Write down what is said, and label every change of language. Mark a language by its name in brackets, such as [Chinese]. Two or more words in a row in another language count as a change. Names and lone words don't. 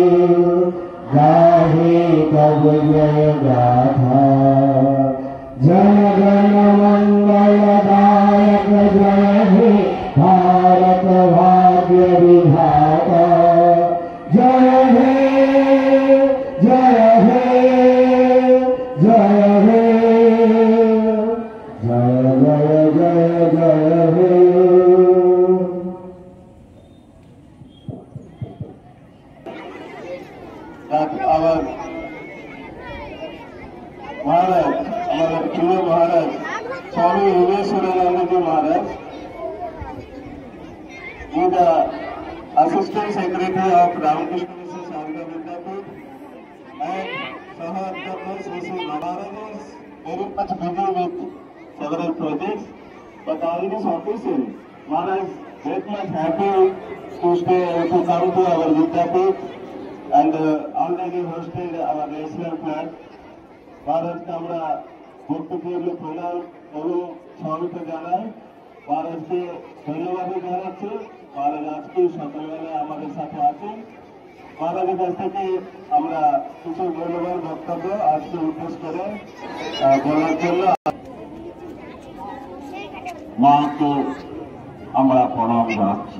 [Bangla] গাহে তব জয় গাথা জন গণ মঙ্গলদায়ক জয় হে ভারত ভাগ্য বিধাতা জয় হে জয় হে জয় হে জয় জয় জয় জয় হে। [Hindi] महाराज हमारे प्रिय महाराज स्वामी योगेश्वरानंद जी महाराज, [English] he the Assistant Secretary of Ramakrishna Mission Sharda Vidyapeeth, and Sahadev Sri Maharaj is very much busy with several projects, but in this occasion Maharaj very much happy to come to our Vidyapeeth and already hosted our national flag. [Bangla] মহারাজকে আমরা ভক্তিপূর্ণ প্রণাম এবং স্বাগত জানাই। মহারাজকে ধন্যবাদ জানাচ্ছি। মহারাজ আজকে সকালবেলা আমাদের সাথে আছেন। মহারাজের কাছ থেকে আমরা কিছু মূল্যবান বক্তব্য আজকে উদ্দেশ্য করে বলার জন্য মাকে আমরা প্রণাম জানাচ্ছি।